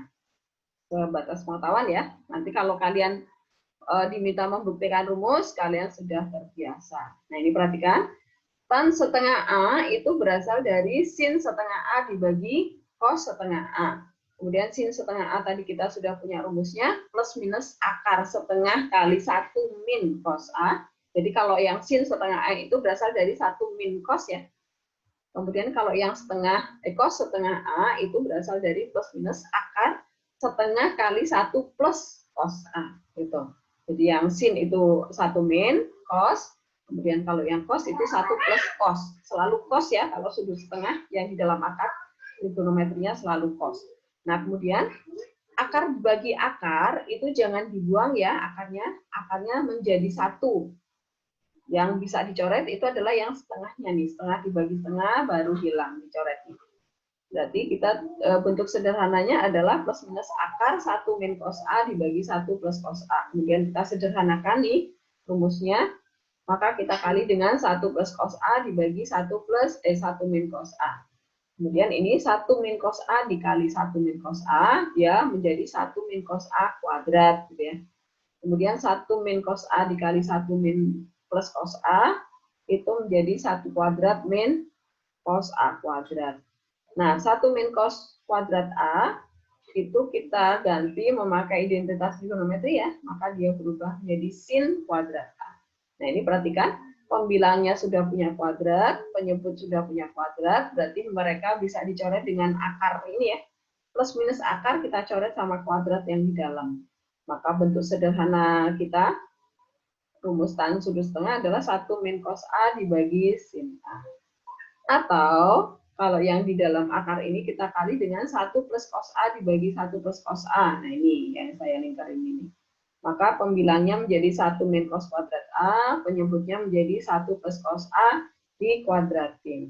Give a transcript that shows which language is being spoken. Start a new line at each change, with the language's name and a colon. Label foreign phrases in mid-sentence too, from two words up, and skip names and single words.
Indonesian: Sebatas pengetahuan ya. Nanti kalau kalian diminta membuktikan rumus, kalian sudah terbiasa. Nah, ini perhatikan. Tan setengah A itu berasal dari sin setengah A dibagi cos setengah A. Kemudian sin setengah A tadi kita sudah punya rumusnya, plus minus akar setengah kali 1 min cos A. Jadi kalau yang sin setengah A itu berasal dari 1 min cos ya. Kemudian kalau yang cos setengah A itu berasal dari plus minus akar setengah kali 1 plus cos A. Gitu. Jadi yang sin itu 1 min cos, kemudian kalau yang cos itu 1 plus cos. Selalu cos ya, kalau sudut setengah yang di dalam akar, trigonometrinya selalu cos. Nah, kemudian akar bagi akar itu jangan dibuang ya akarnya menjadi 1. Yang bisa dicoret itu adalah yang setengahnya nih, setengah dibagi setengah baru hilang dicoret. Berarti kita bentuk sederhananya adalah plus minus akar 1 min cos A dibagi 1 plus cos A. Kemudian kita sederhanakan nih rumusnya, maka kita kali dengan 1 plus cos A dibagi 1 min cos A. Kemudian ini 1 min cos A dikali 1 min cos A, ya menjadi 1 min cos A kuadrat. Gitu ya. Kemudian 1 min cos A dikali 1 min plus cos A, itu menjadi 1 kuadrat min cos A kuadrat. Nah, 1 min cos kuadrat A, itu kita ganti memakai identitas trigonometri ya, maka dia berubah menjadi sin kuadrat A. Nah, ini perhatikan, pembilangnya sudah punya kuadrat, penyebut sudah punya kuadrat, berarti mereka bisa dicoret dengan akar ini ya. Plus minus akar kita coret sama kuadrat yang di dalam. Maka bentuk sederhana kita, rumus tan sudut setengah adalah 1 min cos A dibagi sin A. Atau, kalau yang di dalam akar ini kita kali dengan 1 plus cos A dibagi 1 plus cos A. Nah ini yang saya lingkarin ini. Maka pembilangnya menjadi 1 min cos kuadrat A, penyebutnya menjadi 1 plus cos A dikuadratin.